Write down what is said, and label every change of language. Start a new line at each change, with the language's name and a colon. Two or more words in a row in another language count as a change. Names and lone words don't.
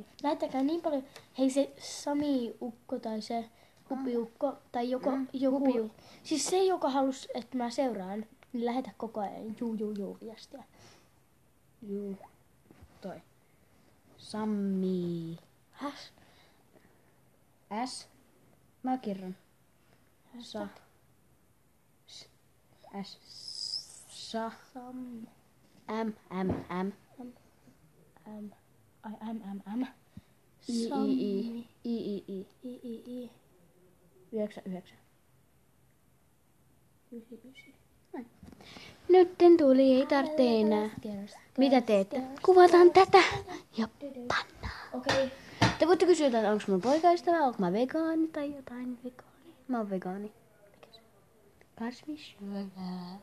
Finnish: Lähettäkää niin paljon. Hei se Sami-ukko tai se Hupiukko tai joku. Siis se, joka halus, että mä seuraan, niin lähetä koko ajan juu viestiä. Juu. Toi. Sammi. Häs? S. Mä kerron. Sa. S. Sa. Sam. M. M. M. M. Ai, M. I. I. I. I. I. I. 9. 9. 9. Nytten tuli, ei tarvitse enää. Mitä teette? Kuvataan tätä ja pannaan. Okei. Te voitte kysyä, että onko mun poikaystävä, onko mä vegaani tai jotain vegaani. Mä oon vegaani. Kasvissyöjä.